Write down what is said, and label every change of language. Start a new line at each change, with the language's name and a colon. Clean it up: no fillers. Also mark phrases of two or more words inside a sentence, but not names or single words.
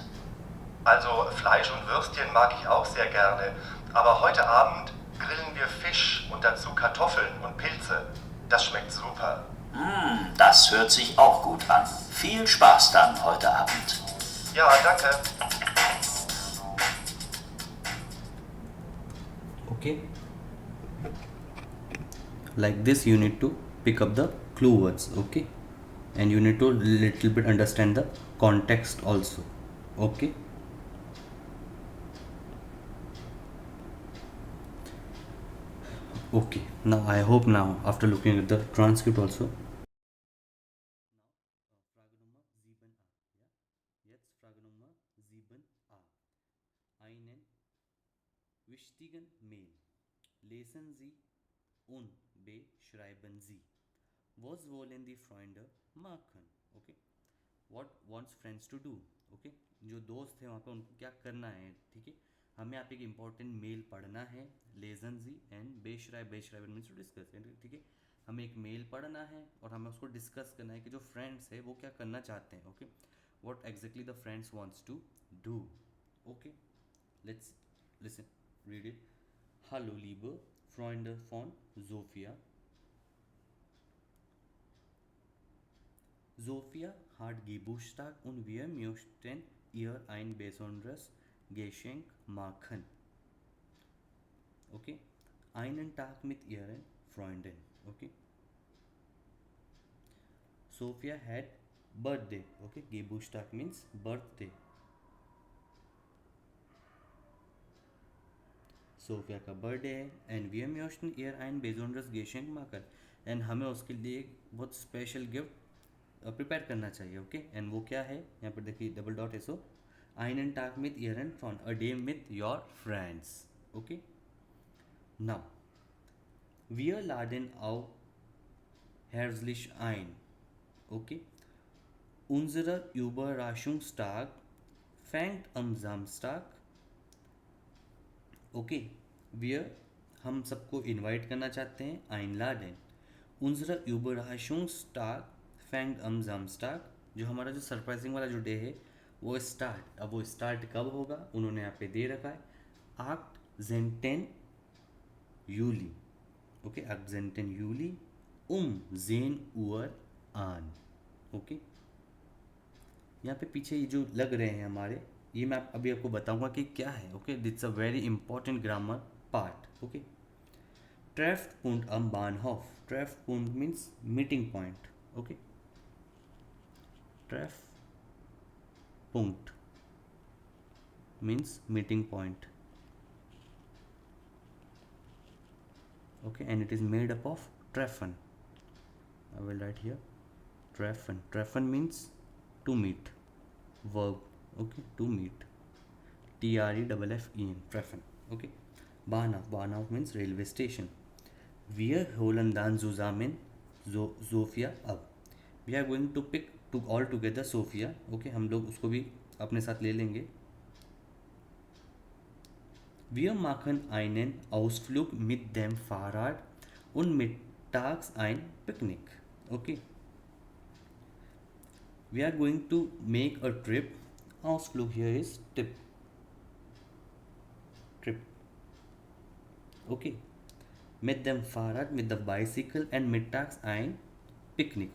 German: Also Fleisch und Würstchen mag ich auch sehr gerne. Aber heute Abend grillen wir Fisch und dazu Kartoffeln und Pilze. Das schmeckt super. Das hört sich auch gut an. Viel Spaß dann heute Abend. Ja, danke.
English: Okay, like this you need to pick up the clue words. Okay, and you need to little bit understand the context also. Okay, okay, now I hope now after looking at the transcript also.
German: Frage Nummer 7a. Ja? Jetzt Frage Nummer 7a. Einen wichtigen Mail lesen Sie und beschreiben Sie. Was wollen die Freunde machen?
English: Okay, what wants friends to do?
Hindi: Okay, जो दोस्त हैं वहाँ पे उनको क्या करना है? ठीक है, हमें आप एक
English: important mail
Hindi: पढ़ना है,
German: lesen Sie
Hindi: एंड बेशराइब
English: means to discuss.
Hindi: ठीक है, हमें एक मेल पढ़ना है और हमें उसको डिस्कस करना है कि जो फ्रेंड्स है वो क्या करना चाहते हैं।
English: ओके, what exactly the friends wants to do. Okay, let's listen, read it.
German: Hallo liebe Freunde von Sophia. Sophia hat Geburtstag und wir möchten ihr ein besonderes Geschenk machen. Okay, einen Tag mit ihren Freunden.
English: Okay, Sophia had birthday. Okay, Geburtstag means birthday.
Hindi: सोफिया का बर्थडे है
German: एंड वी möchten ihr ein besonderes Geschenk machen,
Hindi: एंड हमें उसके लिए एक बहुत
English: special gift
Hindi: प्रिपेयर करना चाहिए। ओके, एंड वो क्या है यहाँ पर देखिए
English: double dot
Hindi: है, सो
German: einen Tag mit ihren Freunden,
English: a day with your friends. Okay, now
German: wir laden auch herzlich ein. Okay, unser Überraschungstag fängt am Samstag.
Hindi: ओके, wir हम सबको इनवाइट करना चाहते हैं,
German: einladen. Unsere Überraschungstag fängt am Samstag.
Hindi: जो हमारा जो सरप्राइजिंग वाला जो डे है वो स्टार्ट, अब वो स्टार्ट कब होगा उन्होंने यहाँ पे दे रखा है 18. Juli. ओके, 18.
German: Juli um 10 Uhr an.
Hindi: ओके, यहाँ पे पीछे ये जो लग रहे हैं हमारे, ये मैं अभी आपको बताऊंगा कि क्या है।
English: okay, that's a very important grammar part. ओके,
German: Treffpunkt am Bahnhof.
English: Treffpunkt means meeting point. Okay, Treffpunkt means meeting point. okay, and it is made up of trephine. I will write here trephine. Trephine means to meet, verb, okay, to meet, TREFFEN, trephine, okay. Bahnhof means railway station.
German: Wir holen dann zusammen Sophia ab.
English: We are going to pick to all together Sophia,
Hindi: okay, हम लोग उसको भी अपने साथ ले लेंगे.
German: Wir machen einen Ausflug mit dem Fahrrad und mittags ein Picknick.
English: Okay. We are going to make a trip. Ausflug here is trip. Okay.
German: Mit dem Fahrrad,
English: with the bicycle and
German: mittags ein Picknick.